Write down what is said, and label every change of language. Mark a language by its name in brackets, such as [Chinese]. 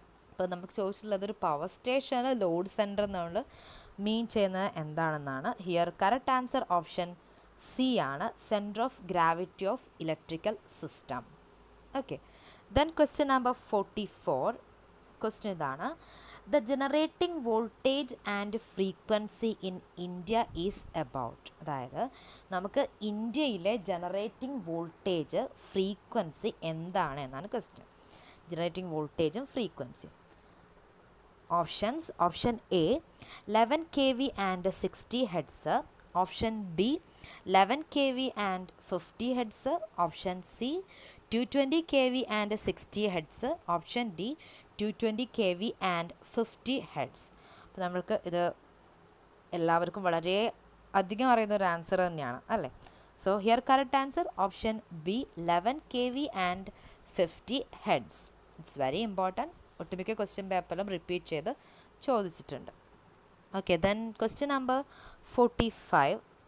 [Malayalam] അപ്പോൾ നമുക്ക് ചോദിച്ചിട്ടുള്ളത് ഒരു പവർ സ്റ്റേഷനിൽ ലോഡ് സെൻറ്റർ നമ്മൾ മീൻ ചെയ്യുന്നത് എന്താണെന്നാണ്. [English] Here correct answer option C ആണ്, centre of gravity of electrical system. Okay, then question number 44. [Malayalam] Question ഇതാണ്, [English] The generating voltage and frequency in India is about. [Malayalam] അതായത് നമുക്ക് ഇന്ത്യയിലെ ജനറേറ്റിംഗ് വോൾട്ടേജ് ഫ്രീക്വൻസി എന്താണ് എന്നാണ് ക്വസ്റ്റ്യൻ. ജനറേറ്റിംഗ് വോൾട്ടേജും ഫ്രീക്വൻസിയും. [English] Options: option A 11 kV and 60 Hz, option B 11 kV and 50 Hz, option C 220 kV and 60 Hz, option D 220 kV and 50 Hz. [Malayalam] അപ്പോൾ നമ്മൾക്ക് ഇത് എല്ലാവർക്കും വളരെ അധികം അറിയുന്ന ഒരു ആൻസർ തന്നെയാണ് അല്ലേ? [English] So here correct answer option B 11 kV and 50 Hz. It's very important. [Malayalam] ഒട്ടുമിക്ക ക്വസ്റ്റ്യൻ പേപ്പറിലും റിപ്പീറ്റ് ചെയ്ത് ചോദിച്ചിട്ടുണ്ട്. [English] Okay, then question number 45.